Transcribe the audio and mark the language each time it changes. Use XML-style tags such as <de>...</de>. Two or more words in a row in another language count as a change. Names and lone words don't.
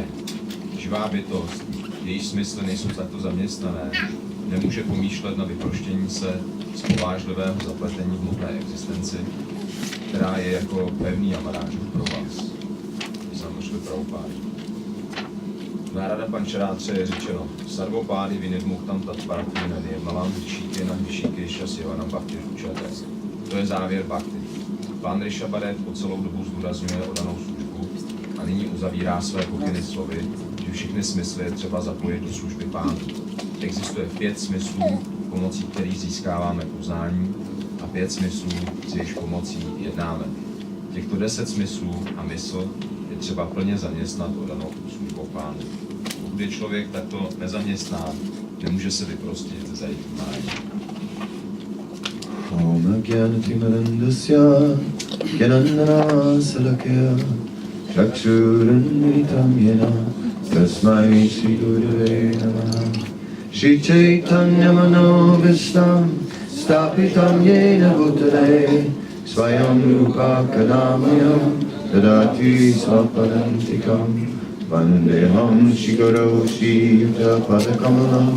<cs>Živá bytost, jejíž smysly nejsou takto zaměstnané, nemůže pomýšlet na vyproštění se z povážlivého zapletení v hmotné existenci, která je jako pevný amarážů pro vás. Když nám došli pravopády.</cs> <sa>Nárada Pančarátře</sa> <cs>je řečeno</cs> <sa>Sarvopády vinidmuktam tatparatmina nirmalam vyšíkena vyšíkejša sivanam bhakti učate.</sa> <cs>To je závěr bhakti. Pán Rishabhadev po celou dobu zdůrazňuje odanou službu a nyní uzavírá své pokyny slovy, že všechny smysly je třeba zapojit do služby Pánu. Existuje 5 smyslů, pomocí kterých získáváme poznání, a 5 smyslů, s jejichž pomocí jednáme. Těchto 10 smyslů a mysl je třeba plně zaměstnat odanou službou Pánu. Pokud je člověk takto nezaměstnán, nemůže se vyprostit ze zajímání.</cs> <sa>Om Gyanatimandasya, Gyanandana Salakya, Chakshurandritam Yena, Tasmai Sri Gurave Namaha. Shri Chaitanya Manovistam, Stapitam Yena Bhutale, Swayam Rupa Kadamayam, Dadati Svapadantikam, Vandeham Shri Guru Shri Yuta Padakamalam,</sa>